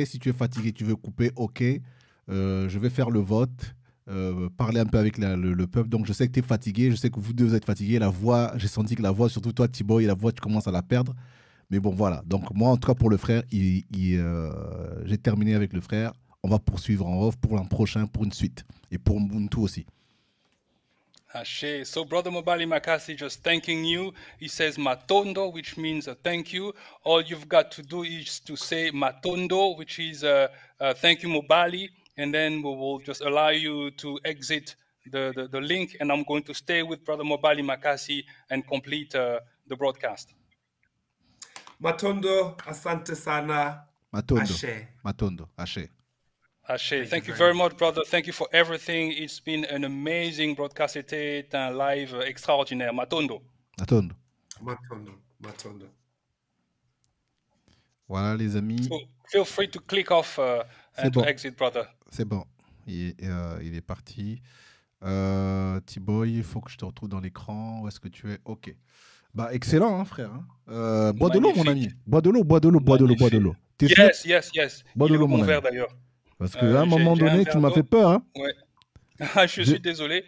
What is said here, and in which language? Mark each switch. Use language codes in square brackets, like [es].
[fr] Si tu es fatigué, tu veux couper, ok. Je vais faire le vote, parler un peu avec le peuple. Donc, je sais que tu es fatigué, je sais que vous deux vous êtes fatigués. La voix, j'ai senti que la voix, surtout toi, T-Boy, la voix, tu commences à la perdre. Mais bon, voilà. Donc, moi, en tout cas, pour le frère, j'ai terminé avec le frère. On va poursuivre en off pour l'an prochain, pour une suite. Et pour Ubuntu aussi. Ashe. [en] So Brother Mobali Makasi just thanking you. He says Matondo, which means thank you. All you've got to do is to say Matondo, which is thank you Mobali, and then we will just allow you to exit the link, and I'm going to stay with Brother Mobali Makasi and complete the broadcast. [sw] Matondo, asante sana. [ln] Matondo, Ashe. Matondo, Ashe. [en] Ashe, thank you very much, brother. Thank you for everything. It's been an amazing broadcast. [fr] C'était un live extraordinaire. [ln] Matondo. Matondo. Matondo. [fr] Voilà, les amis. [en] So feel free to click off and to exit, brother. [fr] C'est bon. Il est parti. T-Boy, il faut que je te retrouve dans l'écran. Où est-ce que tu es? Ok. Bah, excellent, hein, frère. Bois de l'eau, mon ami. Bois de l'eau. [en] Yes. [fr] Bois de l'eau, mon verre, ami. d'ailleurs. Parce que à un moment donné, tu m'as fait peur. Hein. Ouais. Je suis désolé.